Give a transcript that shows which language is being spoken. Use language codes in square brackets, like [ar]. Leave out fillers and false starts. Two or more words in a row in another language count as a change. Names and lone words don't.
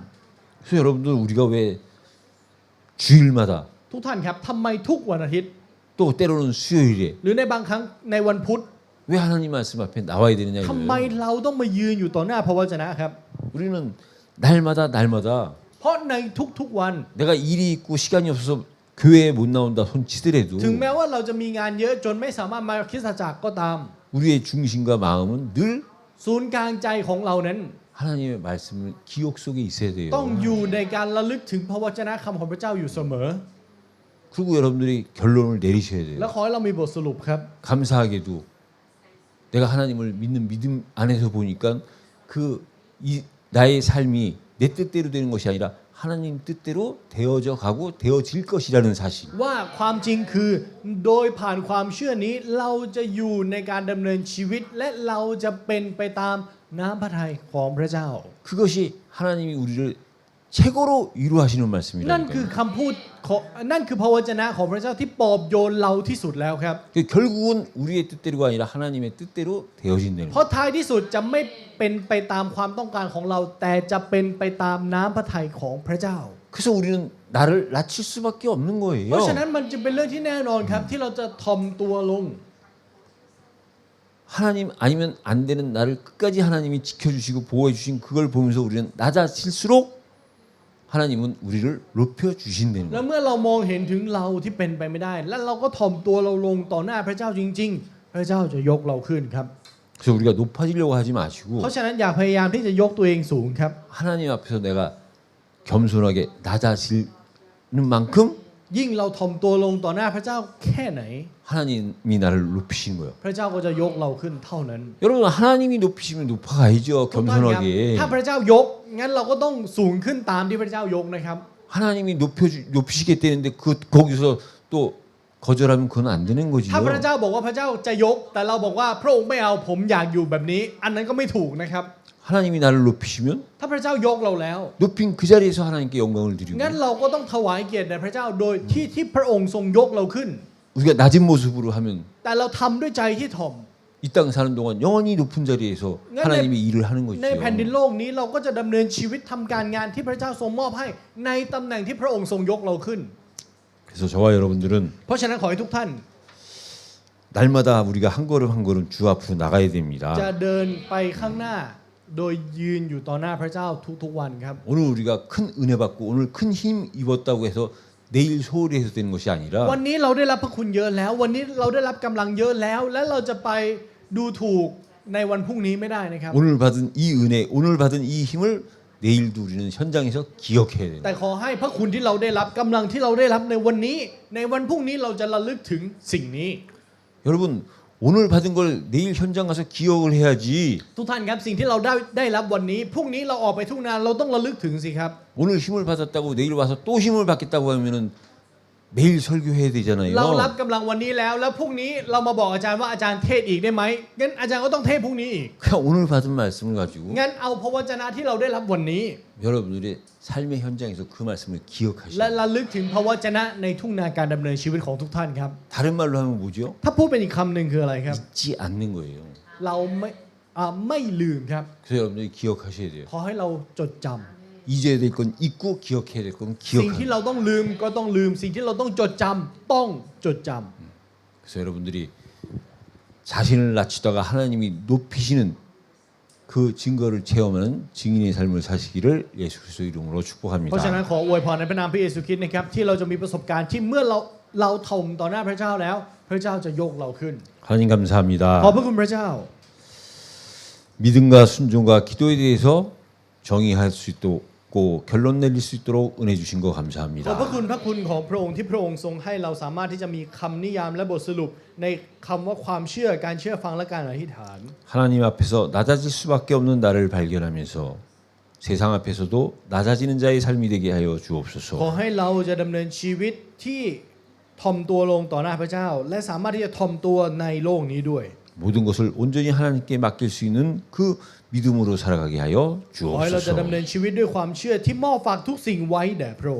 [ko] 그래서 여러분들 우리가 왜 주일마다 [th] ทุกท่านครับทำไมทุกวันอาทิตย์ [ko] 또 때로는 수요일에 [th] หรือในบางครั้งในวันพุธ [ko] 왜 하나님 말씀 앞에 나와야 되느냐 [th] ทำไม [ko] 이거예요. [th] เราต้องมายืนอยู่ต่อหน้าพระวจนะครับ [ko] 우리는 날마다 [th] เพราะในทุกๆวัน [ko] 내가 일이 있고 시간이 없어서 교회에 못 나온다 손치더라도 [th] ถึงแม้ว่าเราจะมีงานเยอะจนไม่สามารถมาคริสตจักรก็ตาม [ko] 우리의 중심과 마음은 늘 [th] ศูนย์กลางใจของเรานั้น [ko] 하나님의 말씀을 기억 속에 있어야 돼요. [th] ต้องอยู่ในการระลึกถึงพระวจนะคำของพระเจ้าอยู่เสมอ [ko] 그리고 여러분들이 결론을 내리셔야 [th] และ [ko] 돼요. [th] ขอให้เรามีบทสรุปครับ [ko] 감사하게도 내가 하나님을 믿는 믿음 안에서 보니까 나의 삶이 내 뜻대로 되는 것이 아니라 하나님 뜻대로 되어져 가고 되어질 것이라는 사실. [th] ว่าความจริงคือโดยผ่านความเชื่อนี้เราจะอยู่ในการดำเนินชีวิต และเราจะเป็นไปตามน้ำพระทัยของพระเจ้า [ko] 그것이 하나님이 우리를 최고로 위로하시는 [th] นั่น [ko] 말씀이라니까요. [th] คือคำพูดของนั่นคือพระวจนะของพระเจ้าที่ปลอบโยนเราที่สุดแล้วครับ [ko] 결국은 우리의 뜻대로가 아니라 하나님의 뜻대로 되어진다는 [th] เพ [ko] 거예요. [th] ราะท้ายที่สุดจะไม่เป็นไปตามความต้องการของเรา แต่จะเป็นไปตามน้ำพระทัยของพระเจ้า [ko] 그래서 우리는 나를 낮출 수밖에 없는 [th] เพราะฉะ [ko] 거예요. [th] นั้นมันจะเป็นเรื่องที่แน่นอนครับที่เราจะทอมตัวลง [ko] 하나님 아니면 안 되는 나를 끝까지 하나님이 지켜주시고 보호해주신 그걸 보면서 우리는 낮아질수록 하나님은 우리를 높여주신다는 [th] และ [ko] 거예요. [th] เมื่อเรามองเห็นถึงเราที่เป็นไปไม่ได้ และเราก็ถ่อมตัวเราลงต่อหน้าพระเจ้าจริง ๆ พระเจ้าจะยกเราขึ้นครับ [ko] 그래서 우리가 높아지려고 하지 마시고 [th] เพราะฉะนั้นอย่าพยายามที่จะยกตัวเองสูงครับ [ko] 하나님 앞에서 내가 겸손하게 낮아지는 만큼 [th] ยิ่งเราถ่อมตัวลงต่อหน้าพระเจ้าแค่ไหน [ko] 하나님이 나를 높이시는 거예요. [th] พระเจ้าก็จะยกเราขึ้นเท่านั้น [ko] 여러분 하나님이 높이시면 높아가야죠. [th] ทุกท่านครับ [ko] 겸손하게. [th] ถ้าพระเจ้ายกงั้นเราก็ต้องสูงขึ้นตามที่พระเจ้ายกนะครับ [ko] 하나님이 높이시겠다는데 거기서 또 거절하면 그건 안 되는 [th] ถ้าพระ [ko] 거지요. [th] เจ้าบอกว่าพระเจ้าจะยกแต่เราบอกว่าพระองค์ไม่เอาผมอยากอยู่แบบนี้ อันนั้นก็ไม่ถูกนะครับ [ko] 하나님이 나를 높이시면 [th] ถ้าพระเจ้ายกเราแล้ว [ko] 높인 그 자리에서 하나님께 영광을 드리고 [th] งั้นเราก็ต้องถวายเกียรติแด่พระเจ้าโดยที่พระองค์ทรงยกเราขึ้น [ko] 우리가 낮은 모습으로 하면 [th] แต่เราทำด้วยใจที่ถ่อม [ko] 이 땅 사는 동안 영원히 높은 자리에서 하나님이 일을 하는 [th] ในแผ่นดิน [ko] 거지요. [th] โลกนี้เราก็จะดำเนินชีวิตทำการงานที่พระเจ้าทรงมอบให้ในตำแหน่งที่พระองค์ทรงยกเราขึ้น [ko] 그래서 저와 여러분들은 [th] เพราะฉะนั้นขอให้ทุกท่าน [ko] 날마다 우리가 한 걸음 한 걸음 주 앞으로 나가야 [th] จะ [ko] 됩니다. [th] เดินไปข้างหน้า โดยยืนอยู่ต่อหน้าพระเจ้าทุกๆวันครับ [ko] 오늘 우리가 큰 은혜 받고 오늘 큰 힘 입었다고 해서 내일 소홀히 해서 되는 것이 [th] วัน [ko] 아니라 [th] นี้เราได้รับพระคุณเยอะแล้ว วันนี้เราได้รับกำลังเยอะแล้ว และเราจะไปดูถูกในวันพรุ่งนี้ไม่ได้นะครับ [ko] 오늘 받은 이 은혜, 오늘 받은 이 힘을 내일도 우리는 현장에서 기억해야 됩니다. [th] แต่ขอให้พระคุณที่เราได้รับกำลังที่เราได้รับในวันนี้ ในวันพรุ่งนี้เราจะระลึกถึงสิ่งนี้ [ko] 여러분 오늘 받은 걸 내일 현장 가서 기억을 해야지. [th] ทุกท่านครับสิ่งที่เราได้รับวันนี้พรุ่งนี้เราออกไปทุ่งนาเราต้องระลึกถึงสิครับ [ko] 오늘 힘을 받았다고 내일 와서 또 힘을 받겠다고 하면은 매일 설교해야 되잖아요. [th] เรารับกำลังวันนี้แล้วแล้วพรุ่งนี้เรามาบอกอาจารย์ว่าอาจารย์เทศอีกได้ไหมงั้นอาจารย์ก็ต้องเทศพรุ่งนี้อีก [ko] 그냥 오늘 받은 말씀을 가지고 [th] งั้นเอาพระวจนะที่เราได้รับวันนี้ [ko] 여러분들의 삶의 현장에서 그 말씀을 [th] และ [ko] 기억하시고 [th] ระลึกถึงพระวจนะในทุ่งนาการดำเนินชีวิตของทุกท่านครับ [ko] 다른 말로 하면 뭐죠? [th] ถ้าพูดเป็นอีกคำหนึ่งคืออะไรครับ [ko] 잊지 않는 거예요. [th] เราไม่ลืมครับ [ko] 그래서 여러분들이 기억하셔야 돼요. [th] ขอให้เราจดจำ [ko] 잊어야 될 건 잊고 기억해야 될 건 [th] สิ่งที่ [ko] 기억하는. [th] เราต้องลืมก็ต้องลืม สิ่งที่เราต้องจดจำต้องจดจำ [ko] 그래서 여러분들이 자신을 낮추다가 하나님이 높이시는 그 증거를 체험하는 증인의 삶을 사시기를 예수 그리스도 이름으로 [th] เพราะฉะนั้น [ko] 축복합니다. [th] ขออวยพรในพระนามพระเยซูคริสต์นะครับที่เราจะมีประสบการณ์ที่เมื่อเราถ่อมต่อหน้าพระเจ้าแล้ว พระเจ้าจะยกเราขึ้น [ko] 하나님 [th] ขอบ [ko] 감사합니다. [th] พระคุณพระเจ้า [ko] 믿음과 순종과 기도에 대해서 정의할 수 있도록 결론 내릴 수 있도록 은혜 주신 거 [th] ขอบพระ [ko] 감사합니다. [th] คุณของพระองค์ที่พระองค์ทรงให้เราสามารถที่จะมีคำนิยามและบทสรุปในคำว่าความเชื่อการเชื่อฟังและการอธิษฐาน [ko] 하나님 앞에서 낮아질 수밖에 없는 나를 발견하면서 세상 앞에서도 낮아지는 자의 삶이 되게 하여 [th] ขอ [ko] 주옵소서. [th] ให้เราจะดำเนินชีวิตที่ถ่อมตัวลงต่อหน้าพระเจ้า และสามารถที่จะถ่อมตัวในโลกนี้ด้วย [ko] 모든 것을 온전히 하나님께 맡길 수 있는 그 믿음으로 살아가게 하여 [th] ขอให้เราจะ [ko] 주옵소서. [th] ดำเนินชีวิตด้วยความเชื่อที่มอบฝากทุกสิ่งไว้แด่พระองค์